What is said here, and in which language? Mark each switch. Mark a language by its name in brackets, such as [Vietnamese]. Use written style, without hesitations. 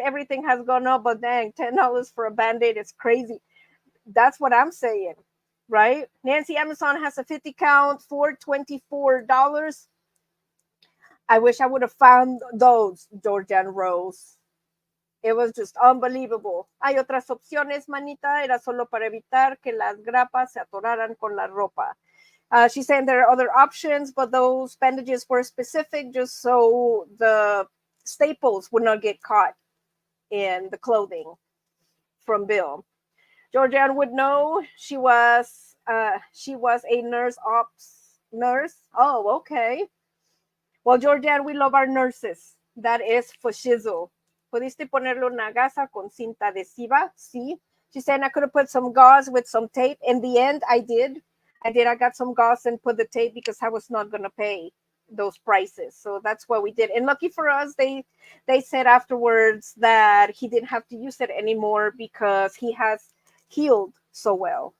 [English] Everything has gone up, but dang, $10 for a Band-Aid. It's crazy. That's what I'm saying. Right? Nancy, Amazon has a 50 count for $24. I wish I would have found those, Georgian Rose. It was just unbelievable. [Spanish] Hay otras opciones, manita. Era solo para evitar que las grapas se atoraran con la ropa. [English] She's saying there are other options, but those bandages were specific just so the staples would not get caught in the clothing from Bill. Georgianne would know. She was a nurse ops nurse. Oh, okay. Well, Georgianne, we love our nurses. That is for shizzle. [Spanish] ¿Pudiste ponerle una gasa con cinta adhesiva? Sí. [English] She said I could have put some gauze with some tape. In the end, I did. I got some gauze and put the tape because I was not going to pay those prices. So that's what we did. And lucky for us, they said afterwards that he didn't have to use it anymore because he has healed so well.